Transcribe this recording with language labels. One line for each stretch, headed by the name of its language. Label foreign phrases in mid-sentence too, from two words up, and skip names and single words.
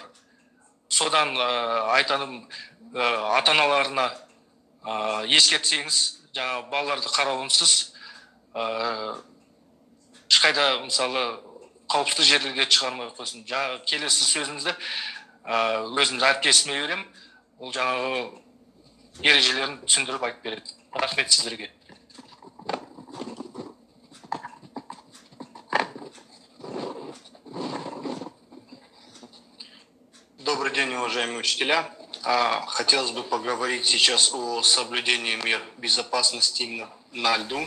Kazakh: Содан айтаным, ата-аналарына ескертсеңіз, жаңағы балаларды қарауынсыз ешқайда мысалы қауіпсіз жерлерге шығармай қойсын. Жаңағы келесі сөзімізді өзіміз әріптесіме берем, ол жаңағы ережелерін түсіндіріп айтып береді. Рахмет сіздерге.
Russian: Добрый день, уважаемые учителя. Хотелось бы поговорить сейчас о соблюдении мер безопасности именно на льду.